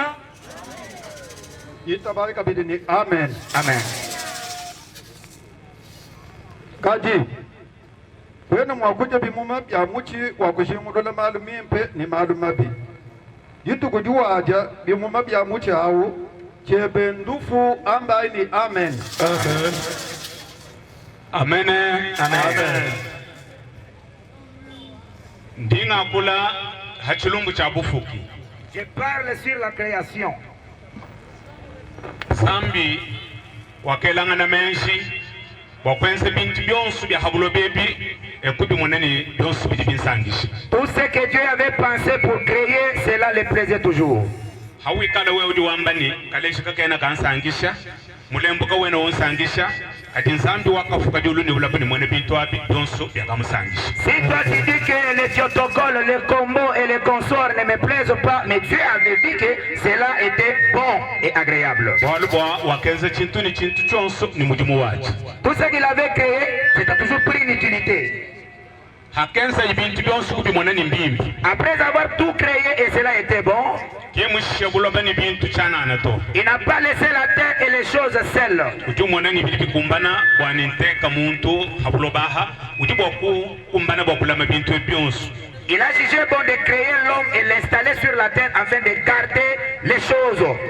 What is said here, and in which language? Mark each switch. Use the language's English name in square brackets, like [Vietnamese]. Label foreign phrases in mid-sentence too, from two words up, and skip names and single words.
[Luba-Lulua] Itabari kabidi ni amen. Amen. Kaji wena mwakuja bimuma bya muchi wakushimudula malu mimpe ni malu mabi yitu kujuwaja bimuma bya muchi awu chebe ndufu ambaye ni amen. Amen. Amen. Ndinga kula hachilumbu cha bufuki. [French] Je parle sur la création. [Luba-Lulua] Zambi wakelangana menshi wakwenze bintu byonsu bya habulo bebi ekubi munene byonsu bidi binsangisha. [French] Tout ce que Dieu avait pensé pour créer, cela le plaisait toujours. [Luba-Lulua] Hawikala wewe udi wambani kaleshi kakena kansangisha mulembuka wena wonsangisha kati nzambi wakafuka diuluni ulapani mwene bintu wapi byonsu byakamusangisha. [French] Si toi tu dis que les protocoles, les combos et les consorts ne me plaisent pas, mais Dieu avait dit que cela était bon et agréable. [Luba-Lulua] Walubwa wakenze chintu ni chintu chonsu ni mujimu wachi. [French] Tout ce qu'il avait créé, c'était toujours pris une utilité. [Luba-Lulua] Hakenza ibintu byonsu kubi mwanani mbimbi. [French] Après avoir tout créé et cela était bon, Il n'a pas laissé la terre et les choses seules. Il a jugé bon de créer l'homme et l'installer sur la terre afin de garder les choses.